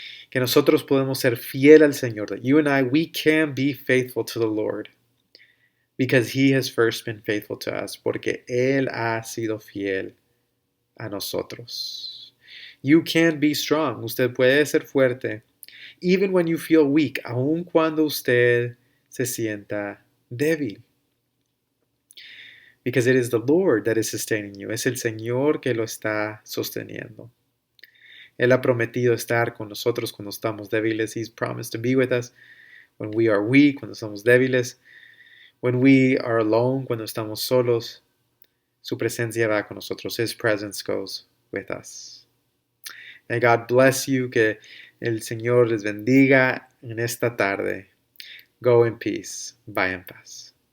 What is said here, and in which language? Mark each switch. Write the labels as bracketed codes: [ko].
[en] Que nosotros podemos ser fiel al Señor, that you and I, we can be faithful to the Lord because He has first been faithful to us, porque Él ha sido fiel a nosotros. You can be strong, usted puede ser fuerte, even when you feel weak, aun cuando usted se sienta débil. Because it is the Lord that is sustaining you. [es] Es el Señor que lo está sosteniendo. Él ha prometido estar con nosotros cuando estamos débiles. [en] He's promised to be with us when we are weak, cuando estamos débiles. [es] When we are alone, cuando estamos solos. Su presencia va con nosotros. [en] His presence goes with us. May God bless you. [es] Que el Señor les bendiga en esta tarde. Go in peace. Vaya en paz.